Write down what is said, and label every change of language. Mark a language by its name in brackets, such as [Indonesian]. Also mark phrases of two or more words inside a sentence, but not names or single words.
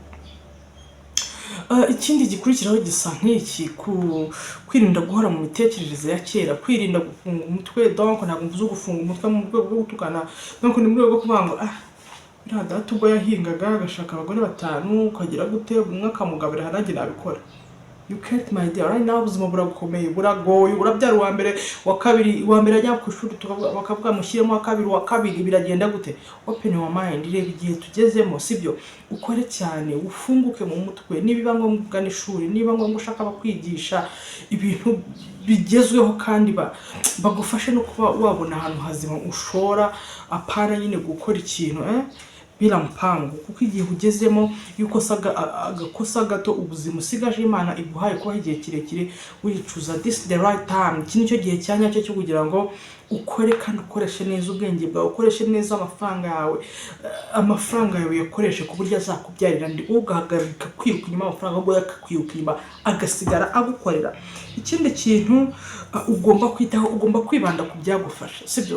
[Kinyarwanda] Ikindi gikurikiraho gisa nk'iki, kwirinda guhora mu mitekerereze ya kera, kwirinda gufunga umutwe. Donc ntabwo mvuze gufunga umutwe mu rwego rwo gutukana, donc ni mu rwego rwo kuvuga ngo biriya data ubwo yahingaga agashaka abagore 5 ukagira gute, umwe akamugabira hanajye nabikora. [English] You can't my dear. Right now [Kinyarwanda] ubuzima burakomeye, buragoye, urabyara uwa mbere wa kabiri, uwa mbere ajya ku ishuri bakavuga mushyiremo wa kabiri biragenda gute? [English] Open your mind, [Kinyarwanda] reba igihe tugezemo, sibyo? Ukore cyane, ufunguke mu mutwe. Niba ngombwa ugana ishuri, niba ngombwa ushaka bakwigisha ibintu bigezweho kandi bagufashe no kuba wabona ahantu hazima ushora, apana nyine gukora ikintu [Swahili] bila mpango, [Kinyarwanda] kuko igihe ugezemo yuko agakosa gato ubuzima usigaje Imana iguhaye kuba igihe kirekire wicuza. [English] This the right time, [Kinyarwanda] iki nicyo gihe cyanyacyo cyo kugira ngo ukore kandi ukoreshe neza ubwenge bwawe, ukoreshe neza amafaranga yawe yakoreshe ku buryo azakubyarira ndi ugahagarika kwiruka inyuma amafaranga ahubwo yakakwiruka inyuma agasigara agukorera. Ikindi kintu ugomba kwitaho, ugomba kwibanda ku byagufasha, sibyo?